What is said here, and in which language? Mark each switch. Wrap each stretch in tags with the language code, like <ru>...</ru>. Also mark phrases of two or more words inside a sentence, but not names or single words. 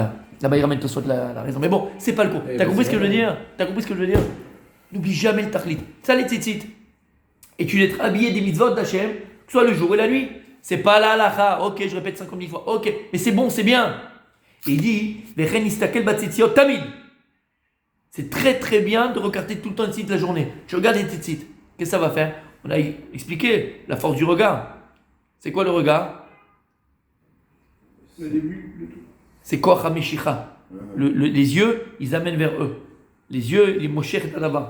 <fr>Là-bas, il ramène Tosfot la raison. Mais bon, c'est pas le coup. T'as compris ce que je veux dire? N'oublie jamais le Tachlit. Ça, les tzitzit. Et tu l'es habillé des mitzvot d'Hachem, que ce soit le jour et la nuit. C'est pas la halacha. Ok, je répète 50 000 fois. Ok, mais c'est bon, c'est bien. Et il dit,</fr> <he>וכן יסתכל בציציות תמיד.</he> <fr>C'est très très bien de regarder tout le temps les tzitzit la journée. Tu regardes les tzitzit. Qu'est-ce que ça va faire? On a expliqué la force du regard. C'est quoi le regard? Le début de tout. C'est</fr> <he>כח המשיכה.</he> <fr>Les yeux, ils amènent vers eux. Les yeux, les Mosher et Adava.</fr>